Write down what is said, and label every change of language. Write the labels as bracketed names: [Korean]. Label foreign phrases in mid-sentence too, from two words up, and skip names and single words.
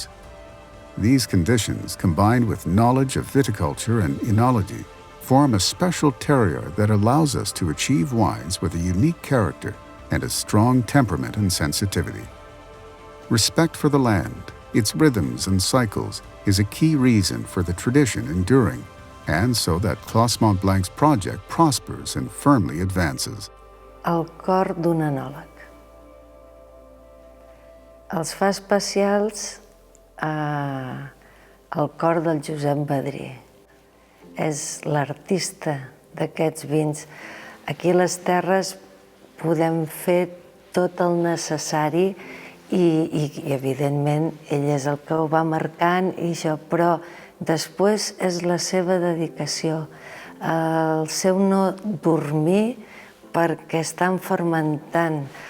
[English] These conditions, combined with knowledge of viticulture and enology, form a special terroir that allows us to achieve wines with a unique character and a strong temperament and sensitivity. Respect for the land, its rhythms and cycles, is a key reason for the tradition enduring, and so that Clos Mont Blanc's project prospers and firmly advances. [Catalan] El cor d'un enòleg. Els fa especials el cor del Josep Badrí. És l'artista d'aquests vins. Aquí a les terres podem fer tot el necessari i evidentment, ell és el que ho va marcant i això, però després és la seva dedicació, el seu no dormir perquè estan fermentant.